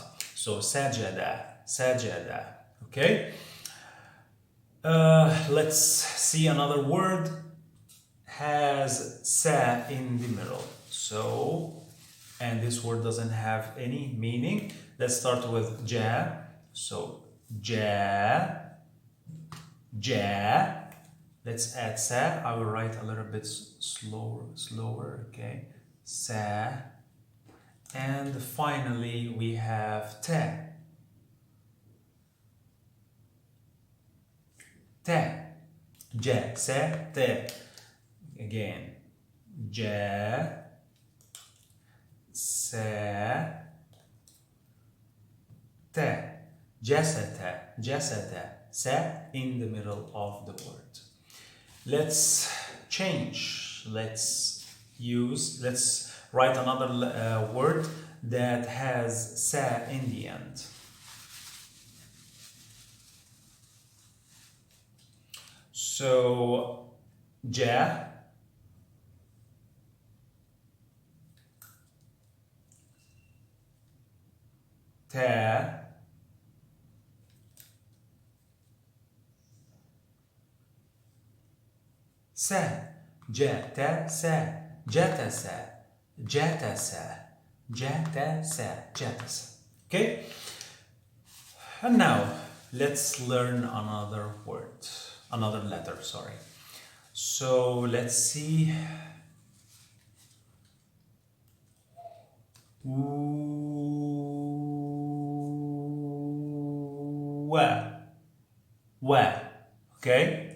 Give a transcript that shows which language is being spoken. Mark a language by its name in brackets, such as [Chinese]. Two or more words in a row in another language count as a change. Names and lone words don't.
[English] So sajada, sajada, okay? Let's see another word has sa in the middle. So, and this word doesn't have any meaning. Let's start with ja. So, ja, ja. Let's add sa. I will write a little bit slower, okay? Sa. And finally, we have ta. Ta. Ja, sa, ta. Again. Ja, sa, ta. Jasata, jasata. Sa in the middle of the word. Let's change. Let's write another word that has sa in the end. So, ja, ta, sa, jata, sa, jatasa, jatasa, jatasa, jatasa. Okay? And now, let's learn another word, another letter, sorry. So, let's see. Wa, okay?